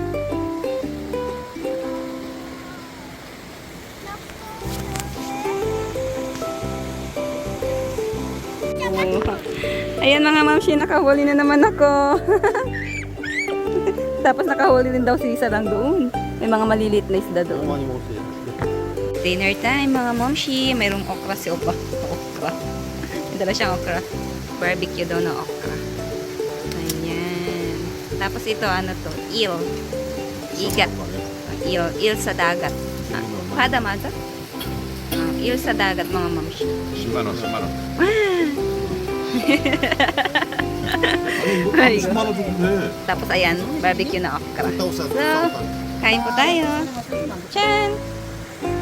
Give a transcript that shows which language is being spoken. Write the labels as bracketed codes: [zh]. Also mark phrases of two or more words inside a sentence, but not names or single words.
[tl] Ayan mga mamshi, nakahuli na naman ako. Tapos nakahuli din daw si Sarang doon. May mga maliliit na isda doon. [ko] 많이 먹었어요. [tl] Dinner time mga momshi. Mayroong okra si Opa. Okra. May dala siyang okra. Barbecue daw na okra. Ayan. Tapos ito, ano to? Eel. Igat. Eel sa dagat. Kada mata? Eel sa dagat mga momshi. [ko] 10만 원, 10만 원. 아니, 이거. 10만 원 주면 돼. [tl] Tapos ayan, barbecue na okra. [ko] 갔다 오자. [tl] So, kain po tayo. Chan!